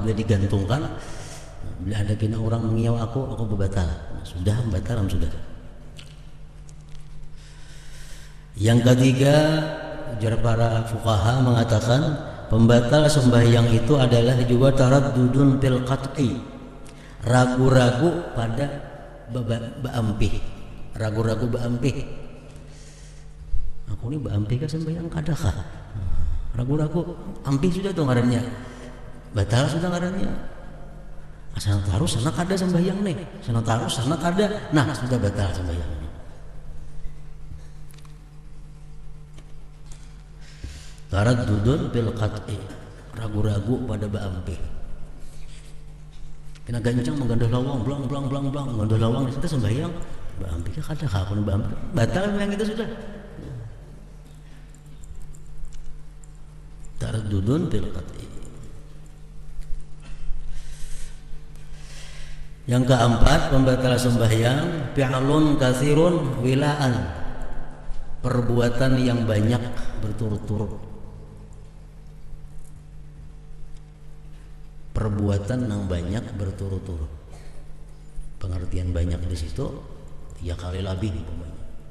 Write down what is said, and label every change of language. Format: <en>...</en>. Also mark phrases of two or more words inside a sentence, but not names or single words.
<bjn>Bila digantungkan, bila ada kena orang mengiau aku bebatal, nah, sudah batal sudah. Yang ketiga, ujar para fuqaha mengatakan pembatal sembahyang itu adalah juga</bjn> <ar>taraddudun fil qat'i,</ar> <bjn>ragu-ragu pada baampih, ragu-ragu baampih. Aku ini baampih kah sembahyang kadakah? Ragu-ragu, ampih sudah tuh ngarannya, batal sudah ngarannya. Sana taruh sana kada sembahyang nih, sana taruh sana kada, nah sudah batal sembahyang.</bjn> <ar>Taraddudun bil qat'i,</ar> <bjn>ragu-ragu pada baampih. Kena gancang menggandah lawang, blang menggandah lawang di situ sembahyang, baampih ka kada ka pun baampih, batal yang itu sudah.</bjn> <ar>Taraddudun bil qat'i.</ar> <bjn>Yang keempat, pembatal sembahyang</bjn> <ar>fi'lun katsirun wila'an,</ar> <bjn>perbuatan yang banyak berturut-turut. Perbuatan yang banyak berturut-turut. Pengertian banyak di situ 3 kali lebih umpamanya.</bjn>